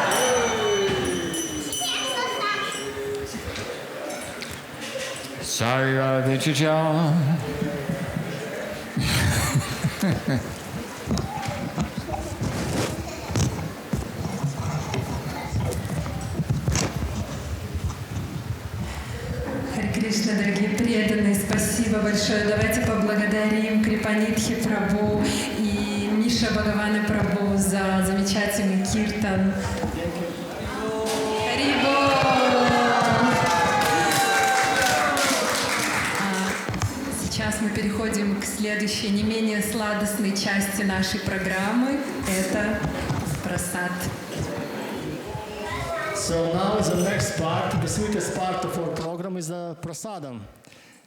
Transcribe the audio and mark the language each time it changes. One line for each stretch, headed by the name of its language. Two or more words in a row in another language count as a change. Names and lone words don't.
English: Sorry, Vichita.
Russian: Харе Кришна, дорогие преданные, спасибо большое. Давайте поблагодарим Крипанидхи Прабху и Миша Бхагавана Прабху за замечательный киртан. Харибо! Сейчас мы переходим к следующей, не менее сладостной части нашей программы. Это прасад.
English: So now is the next part, the sweetest part of our program is the prasadam.